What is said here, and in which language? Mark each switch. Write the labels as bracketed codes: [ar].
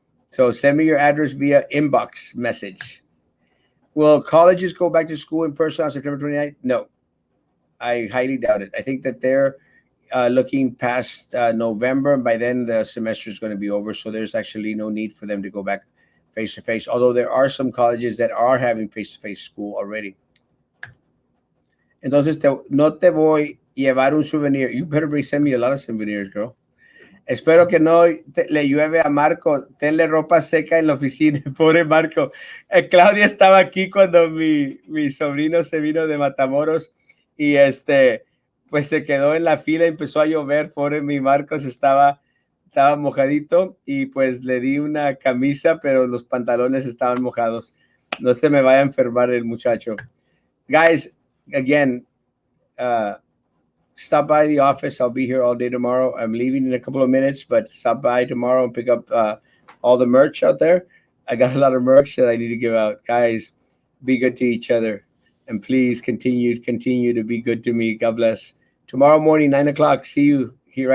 [en] So send me your address via inbox message. Will colleges go back to school in person on September 29th? No, I highly doubt it. I think that they're looking past November, and by then the semester is going to be over. So there's actually no need for them to go back face to face. Although there are some colleges that are having face to face school already. [es] Entonces, no te voy a llevar un souvenir. [en] You better send me a lot of souvenirs, girl. [es] Espero que no le llueve a Marco. Tenle ropa seca en la oficina. Pobre Marco. Claudia estaba aquí cuando mi sobrino se vino de Matamoros y pues se quedó en la fila y empezó a llover. Pobre mi Marcos estaba mojadito y pues le di una camisa, pero los pantalones estaban mojados. No se me vaya a enfermar el muchacho. [en] Guys, again, stop by the office. I'll be here all day tomorrow. I'm leaving in a couple of minutes, but stop by tomorrow and pick up all the merch out there. I got a lot of merch that I need to give out. Guys, be good to each other. And please continue to be good to me. God bless. Tomorrow morning, 9 o'clock. See you here right